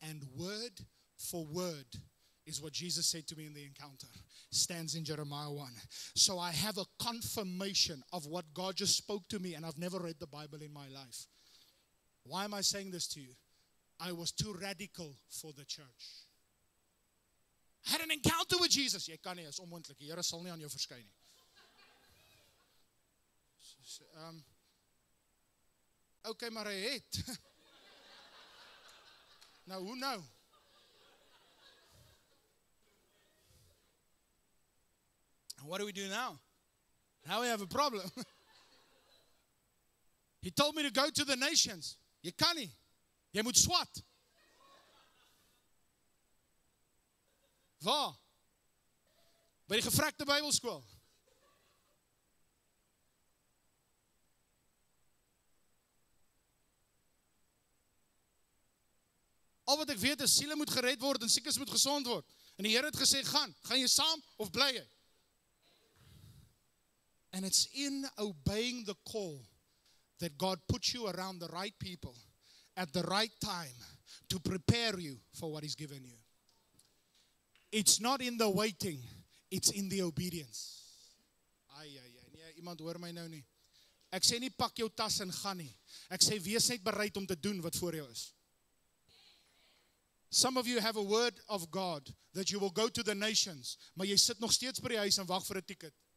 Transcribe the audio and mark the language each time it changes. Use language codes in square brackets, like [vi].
[en] And word for word is what Jesus said to me in the encounter. Stands in Jeremiah 1. So I have a confirmation of what God just spoke to me, and I've never read the Bible in my life. Why am I saying this to you? I was too radical for the church. I had an encounter with Jesus. [af] Jy kan nie, is onmoontlik. Die Here sal nie aan jou verskyn nie. Okay, maar hy het. Nou, hoe nou? [en] And what do we do now? Now we have a problem. He told me to go to the nations. [af] Jy kan nie. Jy moet swat. Waar? By die gevrekte Bybelskool. Al wat ek weet is, siele moet gered word en siekes moet gesond word. En die Here het gesê, gaan jy saam of bly jy? [en] And it's in obeying the call that God puts you around the right people at the right time to prepare you for what He's given you. It's not in the waiting, it's in the obedience. [af] Nee, iemand hoor my nou nie. Ek sê nie pak jou tas en gaan nie. Ek sê wees net bereid om te doen wat voor jou is. [en] Some of you have a word of God that you will go to the nations, [af] maar jy sit nog steeds by die huis en wag vir 'n ticket.